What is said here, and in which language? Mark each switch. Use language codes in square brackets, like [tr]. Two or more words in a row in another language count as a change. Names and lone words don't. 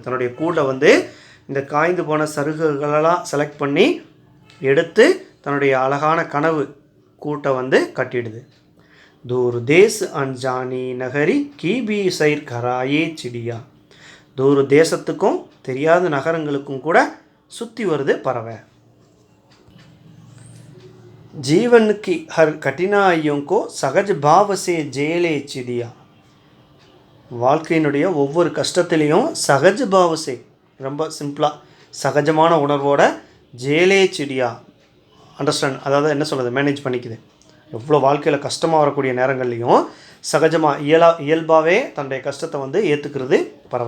[ta] தன்னுடைய கூடை இந்த காய்ந்து போன சருகுகளெல்லாம் செலக்ட் பண்ணி எடுத்து தன்னுடைய அழகான கனவு கூட்டை கட்டிடுது. [hi] दूर देश अनजानी नगरी की भी सैर कराए चिड़िया. [ta] தூர் தேசத்துக்கும் தெரியாத நகரங்களுக்கும் கூட சுற்றி வருது பறவை. [hi] जीवन की हर कठिनाइयों को सहज भाव से झेले चिड़िया. [ta] வாழ்க்கையினுடைய ஒவ்வொரு கஷ்டத்திலையும் [hi] सहज भाव से [ta] ரொம்ப சிம்பிளாக சகஜமான உணர்வோட [hi] झेले चिड़िया [ta] அண்டர்ஸ்டாண்ட், அதாவது என்ன சொல்கிறது, மேனேஜ் பண்ணிக்குது. எவ்வளோ வாழ்க்கையில் கஷ்டமாக வரக்கூடிய நேரங்கள்லையும் சகஜமாக இயல்பாகவே தன்னுடைய கஷ்டத்தை வந்து ஏற்றுக்கிறது பறவை.